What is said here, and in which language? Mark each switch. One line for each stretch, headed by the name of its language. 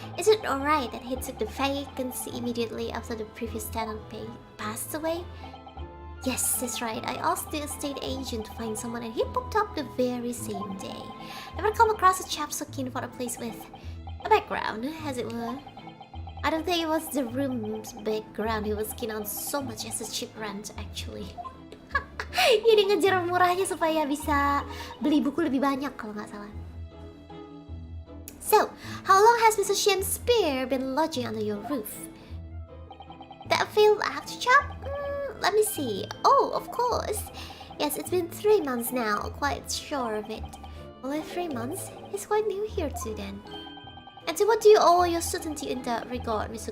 English: Is it alright that he took the vacancy immediately after the previous tenant passed away? Yes, that's right. I asked the estate agent to find someone and he popped up the very same day. Never come across a chap so keen for a place with a background, as it were. I don't think it was the room's background he was keen on so much as the cheap rent, actually.
Indonesian: Jadi ngejar murahnya supaya bisa beli buku lebih banyak kalau nggak salah.
English: So, how long has Mr. Shakespeare been lodging under your roof? That failed actor chap? Let me see. Oh, of course. Yes, it's been 3 months now. Quite sure of it. Only 3 months? He's quite new here too then. And to what do you owe your certainty in that regard, Mr.